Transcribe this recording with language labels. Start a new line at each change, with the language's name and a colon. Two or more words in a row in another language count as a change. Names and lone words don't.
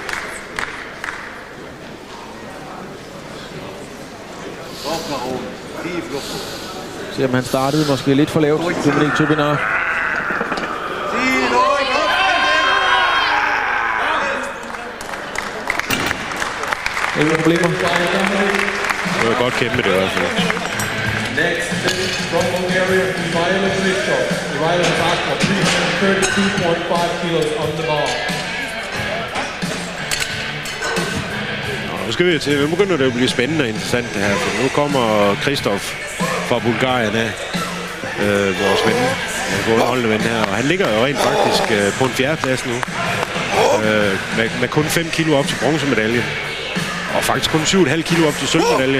Danish: Se om han startede måske lidt for lavt. Dominic Tobinard. Ingen problemer. Det var godt kæmpe, det i hvert fald.
English: Next from Bulgaria, Ivailo Klitschko. Ivailo has asked for 332.5 kilos on the bar.
Danish: Nu skal vi til. Nu begynder det at blive spændende og interessant det her, for nu kommer Kristof fra Bulgarien af, vores ven, vores holdende ven her, og han ligger jo rent faktisk på en 4. plads nu, med kun 5 kilo op til bronzemedaljen, og faktisk kun 7,5 kilo op til sølvmedaljen.